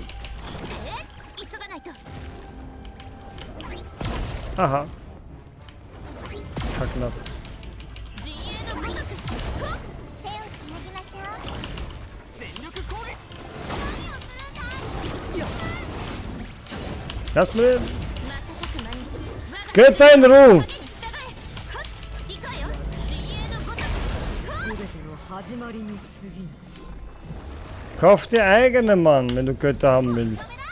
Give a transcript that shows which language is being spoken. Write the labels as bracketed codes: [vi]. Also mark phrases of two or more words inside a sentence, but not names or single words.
[ja] 急がないと。 [de] Aha. Knapp. [ja] 陣営のごとく手をつなぎましょう。全力攻撃。何をするんだ。 [de] Lass mir den. Götter in Ruhe. [ja] 全ての始まりに過ぎぬ。 [de] Kauf dir eigene, Mann, wenn du Götter haben willst.